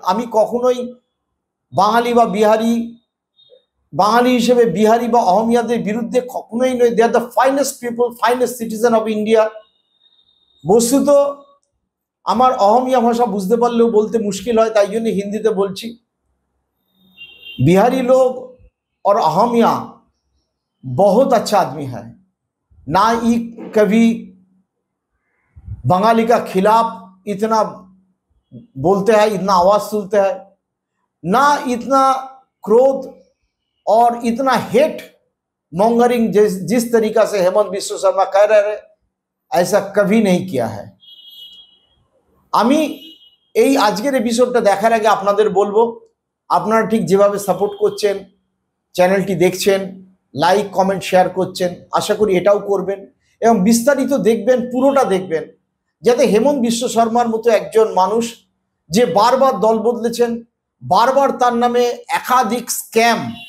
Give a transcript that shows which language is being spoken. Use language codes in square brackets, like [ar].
[bn] আমি কখনোই বাঙালি বা বিহারি, বাঙালি হিসেবে বিহারি বা অহমিয়াদের বিরুদ্ধে কখনোই নয়। [en] They are the finest people, finest citizen of India. [bn] বস্তুত আমার অহমিয়া ভাষা বুঝতে পারলেও বলতে মুশকিল হয়, তাই জন্য হিন্দিতে বলছি। [hi] बिहारी लोग और अहमिया बहुत अच्छा आदमी है, ना ही कभी बंगाली का खिलाफ इतना बोलते हैं, इतना आवाज सुनते हैं, ना इतना क्रोध और इतना हेट मॉन्गरिंग जिस तरीका से हेमंत बिश्व शर्मा कह रहे, ऐसा कभी नहीं किया है। [bn] আমি এই আজকের এপিসোডটা দেখার আগে আপনাদের বলবো, আপনারা ঠিক যেভাবে সাপোর্ট করছেন, চ্যানেলটি দেখছেন, লাইক কমেন্ট শেয়ার করছেন, আশা করি এটাও করবেন এবং বিস্তারিত দেখবেন, পুরোটা দেখবেন, যাতে হেমন্ত বিশ্ব শর্মার মতো একজন মানুষ, যে বারবার দল বদলেছেন, বারবার তার নামে একাধিক স্ক্যাম,